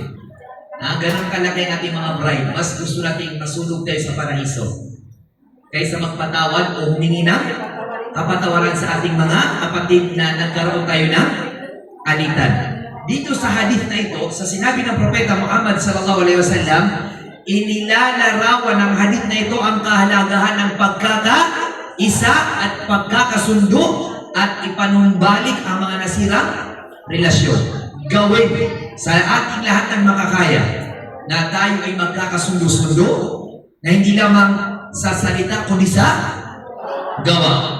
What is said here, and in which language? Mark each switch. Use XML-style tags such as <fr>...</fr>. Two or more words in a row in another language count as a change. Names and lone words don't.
<tl>Ganun kalaki ang ating mga bride. Mas gusto nating masulog tayo sa paraiso kaysa magpatawad o humingi ng kapatawaran sa ating mga kapatid na nagkaroon tayo ng alitan. Dito sa hadith na ito, sa sinabi ng Propeta Muhammad</tl> <ar>صلى الله عليه وسلم,</ar> <tl>inilalarawan ng hadith na ito ang kahalagahan ng pagkakaisa at pagkakasundo at ipanumbalik ang mga nasirang relasyon. Gawin sa ating lahat ng makakaya na tayo ay magkakasundo-sundo na hindi lamang sa salita kundi sa gawa.</tl>